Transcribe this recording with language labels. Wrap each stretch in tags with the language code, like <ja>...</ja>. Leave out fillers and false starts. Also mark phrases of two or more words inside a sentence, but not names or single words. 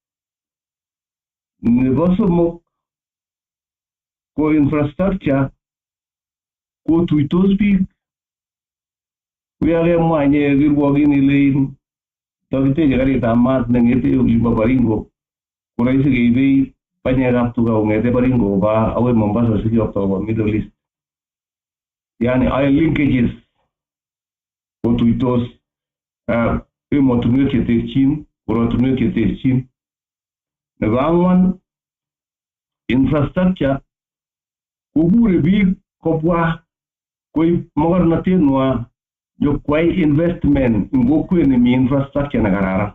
<kln>Nebo somok ko infrastructure kotuitos biik kuyakemwa nye kirwokin ile takiteche karitab maat neng'ete olimbo Baringo ko rahisi keibei banyekab tuga kong'ete Baringo koba akoi Mombasa sikiyokto koba Middle East. Yani</kln> <en>oil linkages</en> <kln>kotuitos emotunwek cheterchin, korotunwek cheterchin. Nebo ang'wan infrastructure kokure biik kobwa koib mokornotetnywa nyokwai investment eng kokwet nemi infrastructure nekararan.</kln>